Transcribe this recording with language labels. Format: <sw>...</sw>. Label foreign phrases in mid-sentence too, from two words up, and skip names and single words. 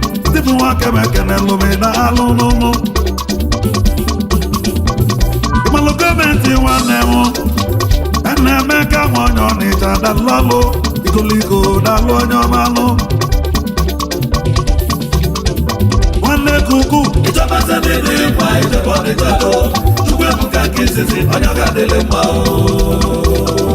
<ig>Steve Nwakeme ekenelụ m, daalụ nụnụ. Ị malụ gọọmenti nwanne m. Nna Emeka nwa onye Ọnịcha, daalụ ọlụ. Ikoliko, daalụ onye ọma lụ. Nwanne Kuku.</ig> <yo>Ìjọba Sẹ́mi ní ìwà ìjọba Ọnịcha tó.</yo> <ig>Chukwu ebuka nke izizi, onye ọ ga-adịlị mma o.</ig>